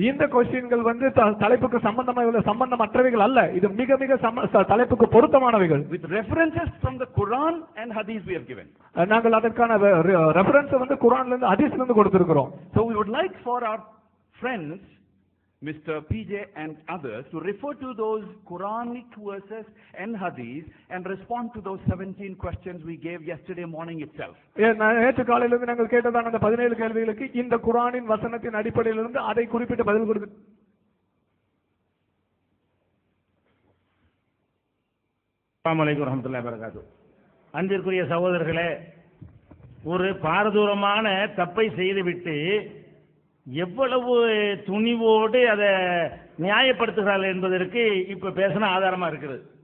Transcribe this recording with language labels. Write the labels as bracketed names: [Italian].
[Tamil] இந்த क्वेश्चनகள் வந்து தலைப்புக்கு சம்பந்தமற்றவைகள் அல்ல, இது மிக மிக தலைப்புக்கு பொருத்தமானவைகள். [English] With references from the Quran and Hadith we have given. [Tamil] நாங்கள் அதற்கான ரெஃபரன்ஸ் வந்து குர்ஆன்ல இருந்து ஹதீஸ்ல இருந்து கொடுத்திருக்கிறோம். [English] So we would like for our friends Mr. PJ and others to refer to those Quranic verses and Hadith and respond to those 17 questions we gave yesterday morning itself. [Tamil] நேற்று காலையில இருந்து நாங்கள் கேட்டதான அந்த 17 கேள்விகளுக்கு இந்த குர்ஆனின் வசனத்தின் அடிப்படையில் இருந்து அதை குறிப்பிட்டு பதில் கொடுத்து. [Arabic] அஸ்ஸலாமு அலைக்கும் வரஹ்மத்துல்லாஹி வபரகாத்துஹு. [Tamil] அன்பிற்குரிய சகோதரர்களே, ஒரு பாரதூரமான தப்பை செய்துவிட்டு எவ்வளவு துணிவோடு அதை நியாயப்படுத்துகிறார்கள் என்பதற்கு இப்ப பேசின ஆதாரமா இருக்குது.